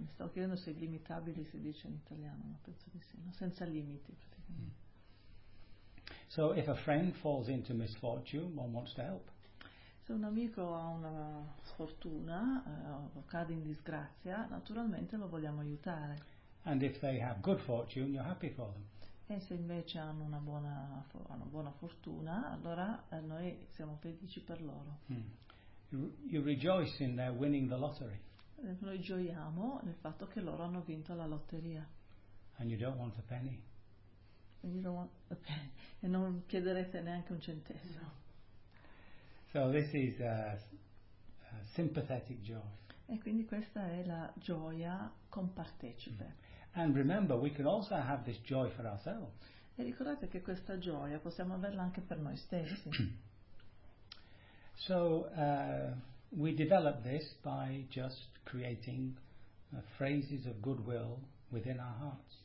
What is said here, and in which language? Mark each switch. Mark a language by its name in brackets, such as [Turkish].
[Italian] Mi stavo chiedendo se illimitabili si dice in italiano, ma penso di sì, no? Senza limiti praticamente. Mm. [English] So if a friend falls into misfortune one wants to help. [Italian] Se un amico ha una sfortuna o cade in disgrazia, naturalmente lo vogliamo aiutare. [English] And if they have good fortune, you're happy for them. [Italian] E se invece hanno una buona fortuna, allora noi siamo felici per loro. [English] Hmm. You rejoice in their winning the lottery. [Italian] Noi gioiamo nel fatto che loro hanno vinto la lotteria. [English] And you don't want a penny. You don't want a penny. [Italian] E non chiederete neanche un centesimo. [English] So this is a sympathetic joy. [Italian] E quindi questa è la gioia compartecipe. Mm. [English] And remember, we can also have this joy for ourselves. [Italian] E ricordate che questa gioia possiamo averla anche per noi stessi. [English] So we develop this by just creating phrases of goodwill within our hearts.